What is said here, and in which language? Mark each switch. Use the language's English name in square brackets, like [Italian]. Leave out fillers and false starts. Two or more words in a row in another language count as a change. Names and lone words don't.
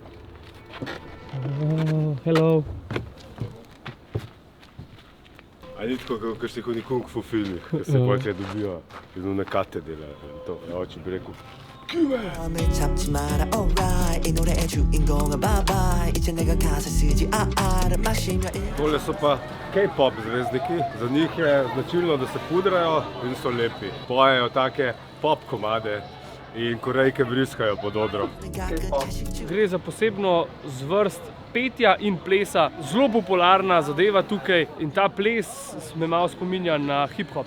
[English] Oh, hello. [Slovenian] I need biti kot v kakšnih kung fu filmih, ki se pač dobijo in v nekate delajo. To je oče bi rekel. [Korean] 마음을 잡지 마라 alright 이 노래의 주인공은 [English] bye bye [Korean] 이제 내가 가사 쓰지 알아 마시며 [Slovenian] Tole so pa K-pop zvezdniki, za njih je značilno, da se pudrajo in so lepi. Pojejo take pop komade in Korejke vriskajo pod odrom. Gre za posebno zvrst petja in plesa, zelo popularna zadeva tukaj in ta ples me malo spominja na hip-hop.